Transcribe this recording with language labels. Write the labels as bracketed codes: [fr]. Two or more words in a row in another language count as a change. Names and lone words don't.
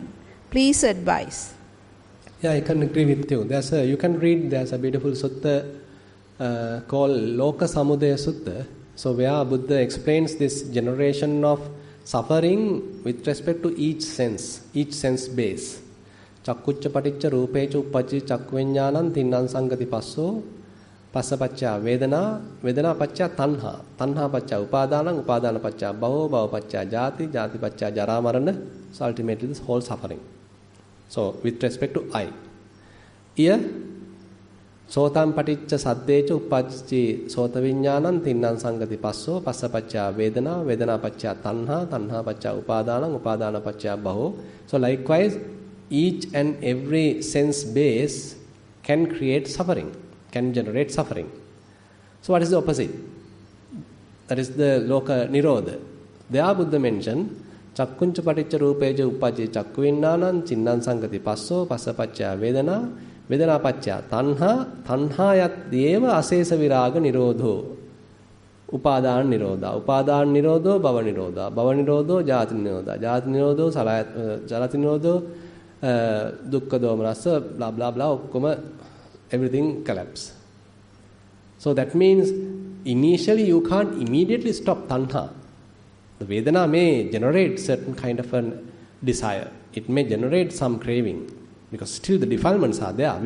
[en] Please advise. Yeah, I can agree with you. There's a beautiful sutta called Loka Samudaya Sutta. So where Buddha explains this generation of suffering with respect to each sense base. [pi] Chakkucca paticca rupecha uppajji chakkuviññānaṁ tinnaṁ saṅgati passo passapacca vedana vedana pacca tanha tanha pacca upadānaṁ upadāna pacca bhava bhava pacca jati jati pacca jara marana. [en] So ultimately this whole suffering. So with respect to I. [pi] Here sotam paticca saddecha uppajji sota viññānaṁ tinnaṁ saṅgati passo passapacca vedana vedana pacca tanha tanha pacca upadānaṁ upadāna pacca bhava. [en] So likewise each and every sense base can create suffering, can generate suffering. So what is the opposite? That is the Loka Nirodha. There Buddha mentioned [pi] Chakkuncha paticca rupeja uppajji chakkuviññānaṁ tinnaṁ saṅgati passo passapacca vedana vedana pacca tanha tanhayat deva asesa viraga nirodho upadāna nirodha upadāna nirodho bhava nirodha bhava nirodho jati nirodha jati nirodho jalati nirodho dukkha domanassa [en] blah blah blah everything collapse. So that means initially you can't immediately stop tanha. The Vedana may generate certain kind of a desire. It may generate some craving because still the defilements are there.